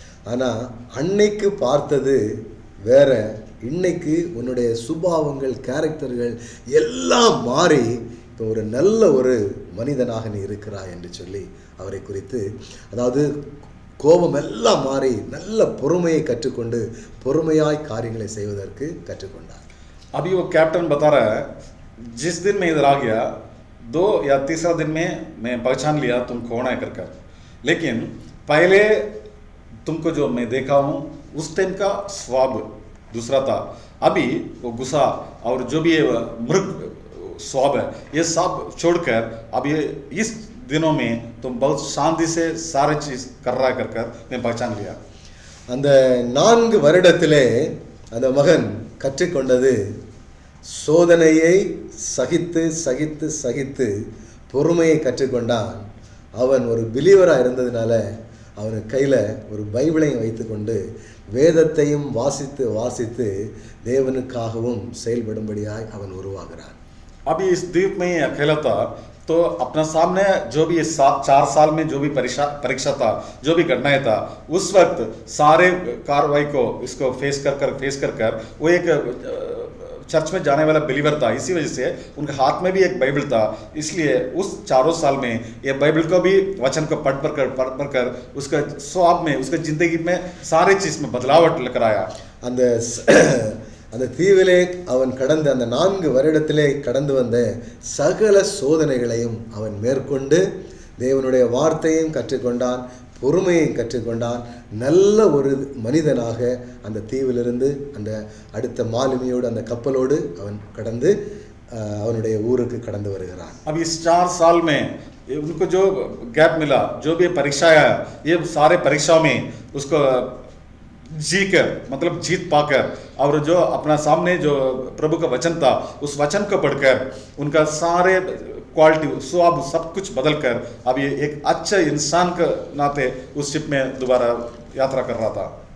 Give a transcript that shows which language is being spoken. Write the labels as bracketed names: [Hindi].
[Tamil] ஆனால் அன்னைக்கு பார்த்தது வேற, இன்னைக்கு உன்னுடைய சுபாவங்கள், கேரக்டர்கள் எல்லாம் மாறி இப்போ ஒரு நல்ல ஒரு மனிதனாக நீ இருக்கிறாய் என்று சொல்லி அவரை குறித்து, அதாவது கோபம் எல்லாம் மாறி நல்ல பொறுமையை கற்றுக்கொண்டு பொறுமையாய் காரியங்களை செய்வதற்கு கற்றுக்கொண்டார். [Hindi] अभी वो कैप्टन बता रहा है, जिस दिन मैं इधर आ गया 2 या 3रा दिन में मैं पहचान लिया तुम कौन है कर. लेकिन पहले तुमको जो मैं देखा हूँ उस टाइम का स्वाब दूसरा था. अभी वो गुस्सा और जो भी मृग स्वाब है ये सब छोड़कर अब ये इस दिनों में तुम बहुत शांति से सारे चीज कर रहा है कर मैं पहचान लिया. [Tamil] அந்த 4 வருடத்திலே அந்த மகன் கற்றுக்கொண்டது சோதனையை சகித்து சகித்து சகித்து பொறுமையை கற்றுக்கொண்டான். அவன் ஒரு பிலீவராக இருந்ததுனால அவனுக்கு கையில் ஒரு பைபிளையும் வைத்துக்கொண்டு வேதத்தையும் வாசித்து வாசித்து தேவனுக்காகவும் செயல்படும்படியாய் அவன் உருவாகிறான். [Hindi] अभी इस द्वीप में ही अकेला था, तो अपना सामने जो भी 4 साल में जो भी परीक्षा था, जो भी घटनाएं था, उस वक्त सारे कार्रवाई को इसको फेस कर वो एक चर्च में जाने वाला बिलीवर था, इसी वजह से उनके हाथ में भी एक बाइबल था। इसलिए उस 4 साल में ये बाइबल को भी वचन को पढ़ कर उसका स्वाब में, उसका जिंदगी में सारे चीज में बदलावट लेकर आया। [Tamil] அந்த அந்த தீவிலே அவன் கடந்த அந்த 4 வருடத்திலே கடந்து வந்த சகல சோதனைகளையும் அவன் மேற்கொண்டு தேவனுடைய வார்த்தையையும் கற்றுக்கொண்டான், பொறுமையையும் கற்றுக்கொண்டான். நல்ல ஒரு மனிதனாக அந்த தீவிலிருந்து அந்த அடுத்த மாலுமியோடு அந்த கப்பலோடு அவன் கடந்து அவனுடைய ஊருக்கு கடந்து வருகிறான். [Hindi] अब इस 4 साल में उनको जो गैप मिला, जो भी परीक्षा आया, ये सारे परीक्षाओं में उसको जी कर, मतलब जीत पाकर, और जो अपना सामने जो प्रभु का वचन था उस वचन को पढ़कर उनका सारे क्वालिटी स्वाब सब कुछ बदल कर अब ये एक अच्छा इंसान के नाते उस शिप में दोबारा यात्रा कर रहा था।